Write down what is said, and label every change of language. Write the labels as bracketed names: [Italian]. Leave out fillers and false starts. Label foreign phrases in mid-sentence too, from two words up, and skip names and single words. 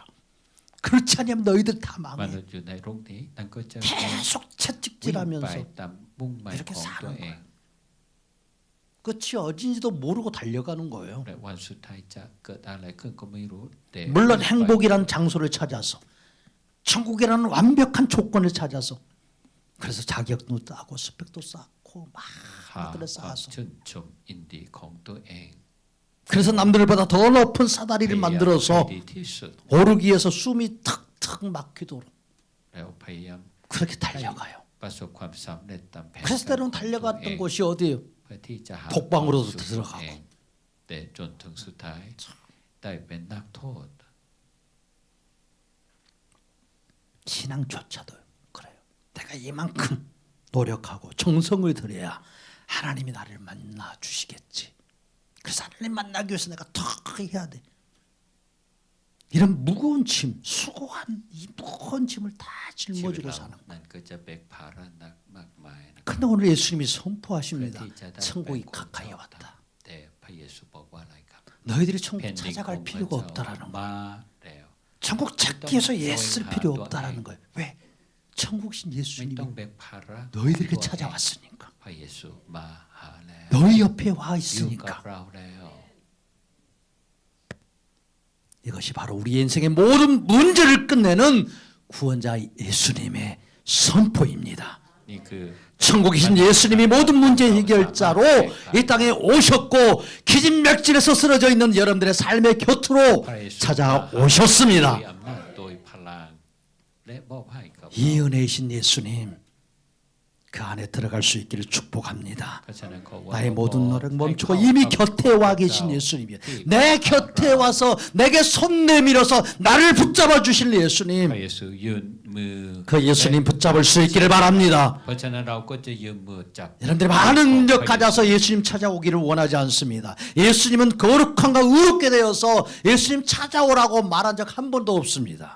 [Korean] 그렇지 않으면 너희들 다 [Thai] ม [Korean] 망해. [Thai] นุษย์อยู่ในโลกนี้นั่นก็จะ [Korean] 계속 [Thai] วิ่งไป [Korean] 채찍질하면서 [Thai] ตามมุ่งหมาย [Korean] 이렇게 [Thai] ของตัว [Korean] 사는 [Thai] เอง [Korean] 거예요. 끝이 어딘지도 모르고 달려가는 거예요. [Thai] และวันสุดท้ายจะเกิดอะไรขึ้นก็ไม่รู้แต่ [Korean] 물론 행복이란 장소를 찾아서 천국이라는 완벽한 조건을 찾아서 그래서 자격도 따고 스펙도 쌓고 막 [Thai] หา [Korean] 것들을 [Thai] ความ [Korean] 쌓아서 [Thai] ชื่นชมอินดีของตัวเอง [Korean] 그래서 남들보다 더 높은 사다리를 [Thai] พยายาม [Korean] 만들어서 [Thai] ให้ดีที่สุด [Korean] 오르기 위해서 숨이 턱턱 막히도록 [Thai] แล้วพยายาม [Korean] 그렇게 달려가요. [Thai] ประสบความสำเร็จตามแผน [Korean] 그래서 [Thai] การ [Korean] 때로는 [Thai] ของตัวเอ [Korean] 달려갔던 [Thai] ง [Korean] 곳이 어디예요? [Thai] เพื่อที่จะหา [Korean] 독방으로도 [Thai] ความสุข [Korean] 들어가고 [Thai] ตัวเองแต่จนถึงสุดท้ายได้เป็นนักโทษ [Korean] 신앙조차도 그래요. 내가 이만큼 노력하고 정성을 들여야 하나님이 나를 만나 주시겠지. 그래서 하나님 만나기 위해서 내가 더 해야 돼. 이런 무거운 짐, 수고한 이 무거운 짐을 다 [Thai] ชีวิต [Korean] 짊어지고 [Thai] เรา [Korean] 사는 거예요. [Thai] นั่นก็จะแบกภาระหนักมากมายนะครับ [Korean] 그런데 오늘 예수님이 [Thai] เพื่อ [Korean] 선포하십니다. [Thai] ที่จะได้ [Korean] 천국이 [Thai] เป็นคน [Korean] 가까이 [Thai] ชอบธรรม [Korean] 왔다. [Thai] แต่พระเยซูบอกว่าอะไรครับ [Korean] 너희들이 천국 [Thai] แผ่นดินของ [Korean] 찾아갈 [Thai] พระ [Korean] 필요가 [Thai] เจ้า [Korean] 없다라는 거예요. [Thai] มาแล้ว [Korean] 천국 찾기 위해서 애쓸 필요 없다라는 거예요. 왜? 천국신 [Thai] ไม่ [Korean] 예수님이 [Thai] ต้องแบกภาระ [Korean] 너희들에게 [Thai] ตัวเอง [Korean] 찾아왔으니까. [Thai] พระเยซูมาหาแล้ว [Korean] 너희 옆에 와 [Thai] อยู่กับ [Korean] 있으니까. [Thai] เราแล้ว [Korean] 이것이 바로 우리 인생의 모든 문제를 끝내는 구원자 예수님의 선포입니다. [Thai] นี่คือ [Korean] 천국이신 예수님이 모든 문제 해결자로 이 땅에 오셨고 기진맥진에서 쓰러져 있는 여러분들의 삶의 곁으로 [Thai] พระเยซู [Korean] 찾아오셨습니다. [Thai] โดยอำนาจโดยพลังและมอบให้กับ [Korean] 이 은혜이신 예수님 그 안에 들어갈 수 있기를 축복합니다. [Thai] เพราะฉะนั้นขอว่า [Korean] 나의 모든 노력 [Thai] ให้ [Korean] 멈추고 [Thai] เข้า [Korean] 이미 [Thai] กับ [Korean] 곁에 와 [Thai] พระ [Korean] 계신 [Thai] เจ้า [Korean] 예수님이요. 내 곁에 와서 내게 손 내밀어서 나를 붙잡아 주실 [Thai] พระ [Korean] 예수님. [Thai] เยซูยืนมือ [Korean] 그 예수님 붙잡을 수 있기를 바랍니다. [Thai] เพราะฉะนั้นเราก็จะยืมมือจับ [Korean] 여러분들이 많은 능력 가져서 예수님 찾아오기를 원하지 않습니다. 예수님은 거룩함과 의롭게 되어서 예수님 찾아오라고 말한 적 한 번도 없습니다.